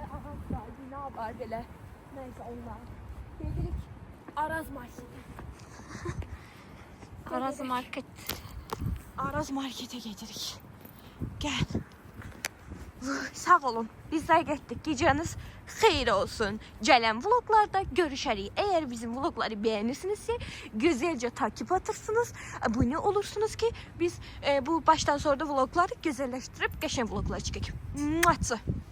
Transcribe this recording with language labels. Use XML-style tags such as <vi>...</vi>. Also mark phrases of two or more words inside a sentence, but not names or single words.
<az>Ağam var, bina var belə. Nəysə onlar. Gedirik Araz marşrutu. Araz market. Araz markete gedirik. Gel. Sağ olun. Bizler getdik. Geceniz xeyir olsun. Gələn vloglarda görüşərik.</az> <tr>Eğer bizim vlogları beğenirsinizsə, güzelce takip atırsınız. Abone olursunuz ki biz bu baştan sonra da vlogları güzelleştirip</tr> <az>qəşəng vloglar çəkək.</az> <tr>Muatçı.</tr>